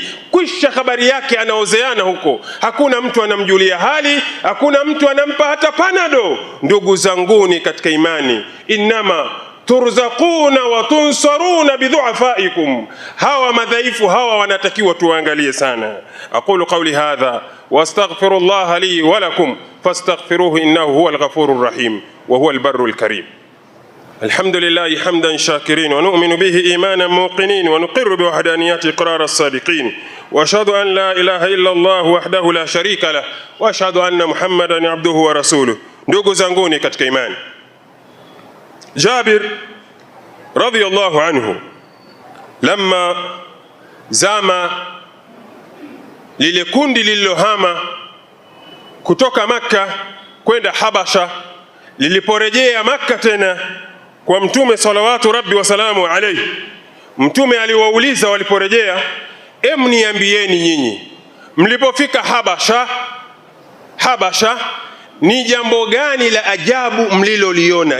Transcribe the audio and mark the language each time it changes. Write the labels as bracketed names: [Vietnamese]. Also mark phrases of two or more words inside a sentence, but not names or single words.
[Swahili] Kwisha habari yake anaozeana huko, hakuna mtu anamjulia hali, hakuna mtu anampa hata panado. Ndugu zanguni katika imani, [Arabic] إنما ترزقون وتنصرون بضعفائكم, [Swahili] hawa madhaifu hawa wanatakiwa tuangalie sana. [Arabic] أقول قولي هذا وأستغفر الله لي ولكم فاستغفروه إنه هو الغفور الرحيم وهو البر الكريم. الحمد لله حمدا شاكرين ونؤمن به إيمانا موقنين ونقر بوحدانيته إقرار الصادقين وأشهد أن لا إله إلا الله وحده لا شريك له وأشهد أن محمدا عبده ورسوله. [Swahili] Ndugu zanguni katika imani, Jabir [Arabic] رضي الله عنه [Swahili] lamma zama lile kundi lililohama kutoka Makka kwenda Habasha, liliporejea Makka tena kwa Mtume [Arabic] صلوات ربي وسلامه عليه, [Swahili] Mtume aliwauliza waliporejea, niambieni nyinyi mlipofika Habasha ni jambo gani la ajabu mliloliona?